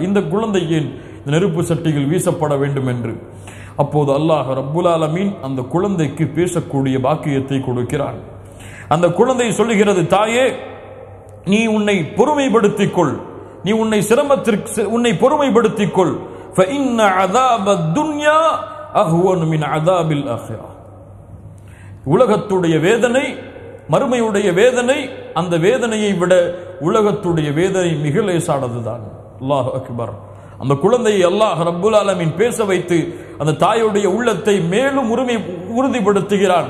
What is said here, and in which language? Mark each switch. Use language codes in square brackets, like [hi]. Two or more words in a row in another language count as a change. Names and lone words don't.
[ta] இந்த குழந்தை ஏன் இந்த நெருப்பு சட்டியில் வீசப்பட வேண்டும் என்று. அப்போது [ar] الله رب العالمين [ta] அந்த குழந்தைக்கு பேசக்கூடிய பாக்கியத்தை கொடுக்கிறான். அந்த குழந்தை சொல்லுகிறது, தாயே, நீ உன்னை பொறுமைப்படுத்திக் கொள், நீ உன்னை பொறுமைப்படுத்திக் கொள். [ar] فإن عذاب الدنيا أهون من عذاب الآخرة. [ta] உலகத்துடைய வேதனை, மறுமையுடைய வேதனை, அந்த வேதனையை விட உலகத்துடைய வேதனை மிக லேசானதுதான். [ar] الله أكبر. [ta] அந்த குழந்தையை [ar] الله رب العالمين [ta] பேச வைத்து அந்த தாயுடைய உள்ளத்தை மேலும் உறுதிப்படுத்துகிறான்.